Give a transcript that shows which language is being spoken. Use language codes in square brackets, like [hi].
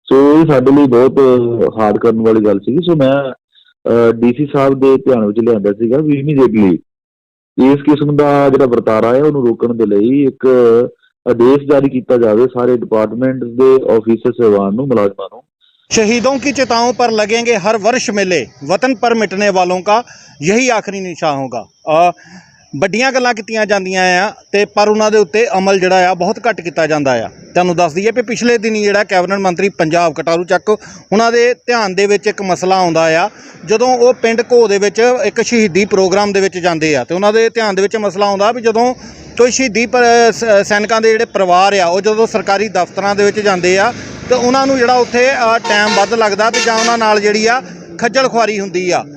[pa] ਸੋ ਇਹ ਸਾਡੇ ਲਈ ਬਹੁਤ ਹਾਰਡ ਕਰਨ ਵਾਲੀ ਗੱਲ ਸੀਗੀ। ਸੋ ਮੈਂ ਡੀਸੀ ਸਾਹਿਬ ਦੇ ਧਿਆਨ ਵਿੱਚ ਲਿਆਂਦਾ ਸੀਗਾ ਵੀ ਇਮੀਡੀਏਟਲੀ ਇਸ ਕਿਸਮ ਦਾ ਜਿਹੜਾ ਵਰਤਾਰਾ ਹੈ ਉਹਨੂੰ ਰੋਕਣ ਦੇ ਲਈ ਇੱਕ ਆदेश [hi] जारी किया जाए सारे डिपार्टमेंट के ऑफिसर सहबान [pa] ਨੂੰ मुलाजमान ਨੂੰ। [hi] शहीदों की चिताओं पर लगेंगे हर वर्ष मेले, वतन पर मिटने वालों का यही आखिरी निशान होगा। [pa] ਵੱਡੀਆਂ ਗੱਲਾਂ ਕੀਤੀਆਂ ਜਾਂਦੀਆਂ ਆ ਤੇ ਪਰ ਉਹਨਾਂ ਦੇ ਉੱਤੇ ਅਮਲ ਜਿਹੜਾ ਆ ਬਹੁਤ ਘੱਟ ਕੀਤਾ ਜਾਂਦਾ ਆ। ਤੁਹਾਨੂੰ ਦੱਸ ਦਈਏ ਕਿ ਪਿਛਲੇ ਦਿਨੀ ਜਿਹੜਾ ਕੈਬਨਿਟ ਮੰਤਰੀ ਪੰਜਾਬ ਕਟਾਰੂ ਚੱਕ ਉਹਨਾਂ ਦੇ ਧਿਆਨ ਦੇ ਵਿੱਚ ਇੱਕ ਮਸਲਾ ਆਉਂਦਾ ਆ। ਜਦੋਂ ਉਹ ਪਿੰਡ ਘੋ ਦੇ ਵਿੱਚ ਇੱਕ ਸ਼ਹੀਦੀ ਪ੍ਰੋਗਰਾਮ ਦੇ ਵਿੱਚ ਜਾਂਦੇ ਆ ਤੇ ਉਹਨਾਂ ਦੇ ਧਿਆਨ ਦੇ ਵਿੱਚ ਮਸਲਾ ਆਉਂਦਾ ਵੀ ਜਦੋਂ ਕੋਈ ਸ਼ਹੀਦੀ ਸੈਨਿਕਾਂ ਦੇ ਜਿਹੜੇ ਪਰਿਵਾਰ ਆ ਉਹ ਜਦੋਂ ਸਰਕਾਰੀ ਦਫ਼ਤਰਾਂ ਦੇ ਵਿੱਚ ਜਾਂਦੇ ਆ ਤੇ ਉਹਨਾਂ ਨੂੰ ਜਿਹੜਾ ਉੱਥੇ ਟਾਈਮ ਵੱਧ ਲੱਗਦਾ ਤੇ ਜਾਂ ਉਹਨਾਂ ਨਾਲ ਜਿਹੜੀ ਆ ਖੱਜਲ ਖੁਆਰੀ ਹੁੰਦੀ ਆ।